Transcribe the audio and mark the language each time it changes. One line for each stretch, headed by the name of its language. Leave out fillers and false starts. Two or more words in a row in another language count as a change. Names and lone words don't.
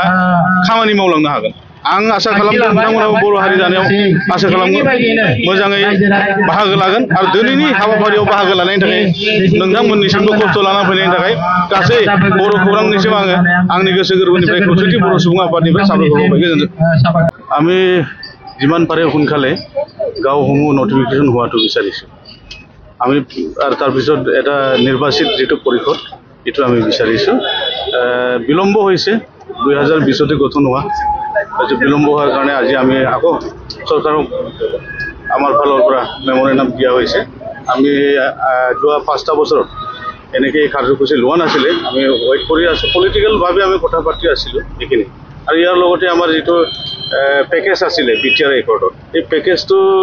Bodo: खामानि मावलांनो हागोन आं आसा खालामदों नोंथांमोनाबो बर' हारि दानायाव आसा खालामगोन मोजाङै बाहागो लागोन आरो दिनैनि हाबाफारियाव बाहागो लानायनि थाखाय नोंथांमोननिसिमबो खस्थ' लाना फैनायनि थाखाय गासै बर' खौरांनिसिम आङो आंनि गोसो गोरबोनिफ्राय खौसेथि बर' सुबुं आफादनिफ्राय साबायखर होबाय गोजोन्थों
Assamese: আমি যিমান পাৰে সোনকালে গাঁওসমূহ নটিফিকেশ্যন হোৱাটো বিচাৰিছোঁ আমি আৰু তাৰপিছত এটা নিৰ্বাচিত যিটো পৰিষদ এইটো আমি বিচাৰিছোঁ বিলম্ব হৈছে 2020তে গঠন হোৱা বিলম্ব হোৱাৰ কাৰণে আজি আমি আকৌ চৰকাৰক আমাৰ ফালৰ পৰা মেমৰেণ্ডাম দিয়া হৈছে আমি যোৱা 5টা বছৰত এনেকৈ কাৰ্যসূচী লোৱা নাছিলে আমি ৱেইট কৰি আছোঁ পলিটিকেলভাৱে আমি কথা পাতি আছিলোঁ এইখিনি আৰু ইয়াৰ লগতে আমাৰ যিটো পেকেজ আছিলে বিটিআৰ একৰ্ডত এই পেকেজটো